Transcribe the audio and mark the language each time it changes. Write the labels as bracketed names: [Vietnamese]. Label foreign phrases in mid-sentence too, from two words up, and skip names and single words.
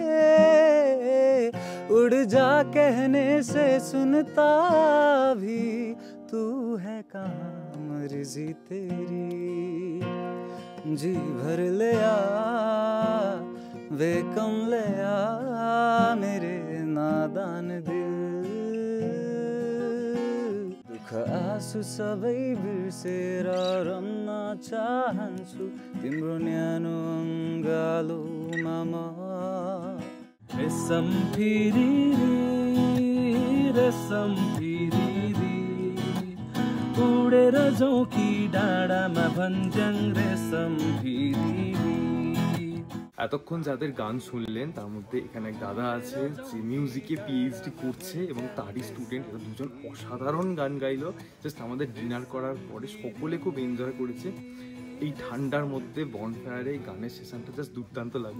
[Hindi] उड़ जा कहने से सुनता भी तू है कहाँ, मर्जी तेरी जी भर ले आ, वे कमलिया मेरे नादान दिल, [Nepali] दुख आँसु सबै बिर्सेर रम्न चाहन्छु तिम्रो न्यानो अङ्गालोमा म, रेशम फिरी उडेर जोकी डाँडामा भन्ज्याङ रेशम फिरी। [Bangla] এতক্ষণ যাদের গান শুনলেন তার মধ্যে এখানে এক দাদা আছে যে মিউজিকে পিএইচডি করছে এবং তারই স্টুডেন্ট, এরা দুজন অসাধারণ গান গাইলো। জাস্ট আমাদের ডিনার করার পরে সকলে খুব এনজয় করেছে। এই ঠান্ডার মধ্যে বনফায়ারে এই গানের সেশনটা জাস্ট দুর্দান্ত লাগলো।